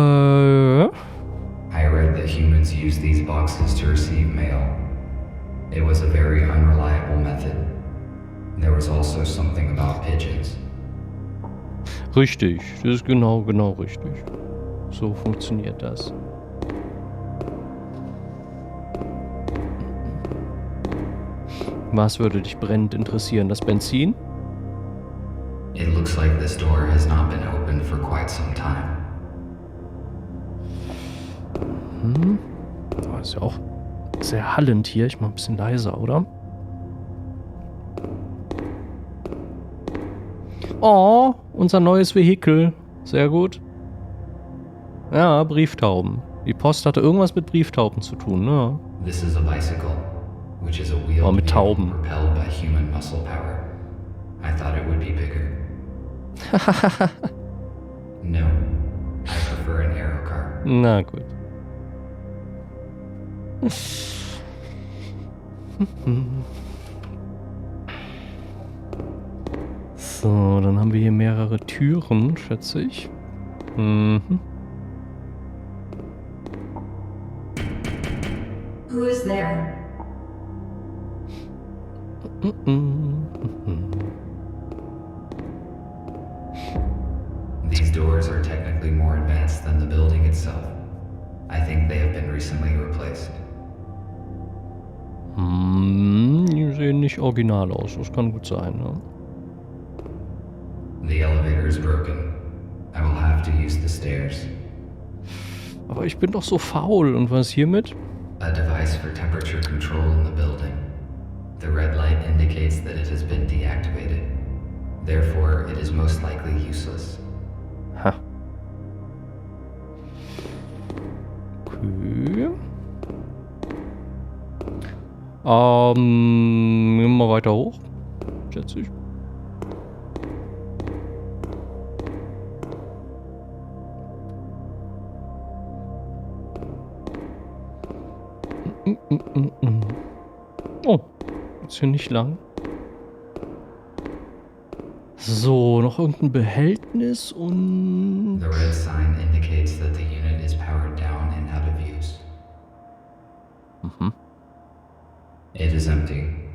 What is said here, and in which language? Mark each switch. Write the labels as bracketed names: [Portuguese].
[English] I read that humans use these boxes to receive mail. It was a very unreliable method. There was also something about pigeons. [German] Richtig, das ist genau richtig. So funktioniert das. Was würde dich brennend interessieren? Das Benzin? [English] It looks like this door has not been opened for quite some time. [German] Das ist ja auch sehr hallend hier. Ich mach ein bisschen leiser, oder? Oh, unser neues Vehikel. Sehr gut. Ja, Brieftauben. Die Post hatte irgendwas mit Brieftauben zu tun, ne? [English] This is a bicycle, which is a wheeled [German] mit [English] vehicle [German] Tauben. [English] propelled by human muscle power. I thought it would be bigger. No, I prefer an aero car. [German] Na gut. So, dann haben wir hier mehrere Türen, schätze ich. [English] Who is there? These doors are technically more advanced than the building itself. I think they have been recently replaced. [German] Die sehen nicht original aus, das kann gut sein, ne? [English] The elevator is broken. I will have to use the stairs. [German] Aber ich bin doch so faul. Und was hiermit? [English] A device for temperature control in the building. The red light indicates that it has been deactivated. Therefore, it is most likely useless. Ha. Okay. [German] Gehen wir mal weiter hoch. Schätze ich. Oh, ist hier nicht lang. So, noch irgendein Behältnis und... [English] The red sign indicates that the unit is powered down and out of use. It is empty.